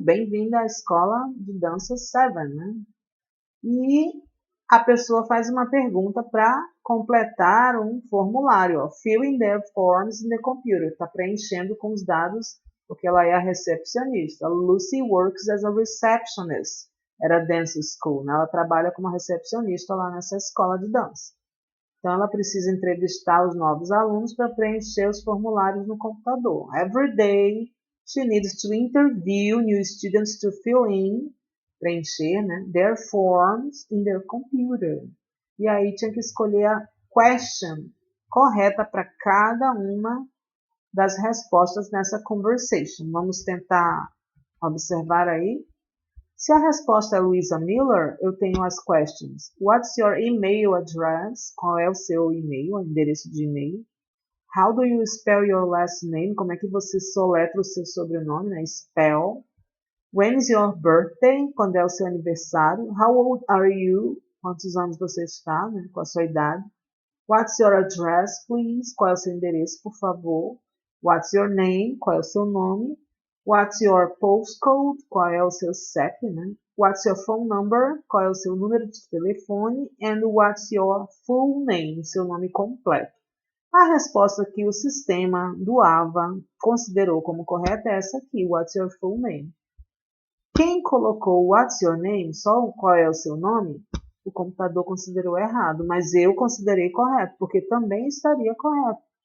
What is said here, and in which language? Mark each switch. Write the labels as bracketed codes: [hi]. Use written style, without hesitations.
[pt] Bem-vinda à escola de dança Seven, né? E a pessoa faz uma pergunta para completar um formulário, ó, [en] filling their forms in the computer, [pt] está preenchendo com os dados, porque ela é a recepcionista. [en] Lucy works as a receptionist at a dance school, [pt] né? Ela trabalha como recepcionista lá nessa escola de dança. Então, ela precisa entrevistar os novos alunos para preencher os formulários no computador. [en] Every day, she needs to interview new students to fill in, [pt] preencher, né, [en] their forms in their computer. [pt] E aí tinha que escolher a question correta para cada uma das respostas nessa conversation. Vamos tentar observar aí. Se a resposta é Luisa Miller, eu tenho as questions. [en] What's your email address? [pt] Qual é o seu e-mail, o endereço de e-mail? [en] How do you spell your last name? [pt] Como é que você soletra o seu sobrenome, né? Spell. [en] When is your birthday? [pt] Quando é o seu aniversário? [en] How old are you? [pt] Quantos anos você está, né? Qual a sua idade? [en] What's your address, please? [pt] Qual é o seu endereço, por favor? [en] What's your name? [pt] Qual é o seu nome? [en] What's your postcode? [pt] Qual é o seu CEP, né? [en] What's your phone number? [pt] Qual é o seu número de telefone? [en] And what's your full name? [pt] Seu nome completo. A resposta que o sistema do AVA considerou como correta é essa aqui, [en] what's your full name? [pt] Quem colocou [en] what's your name, [pt] só qual é o seu nome, o computador considerou errado, mas eu considerei correto, porque também estaria correto.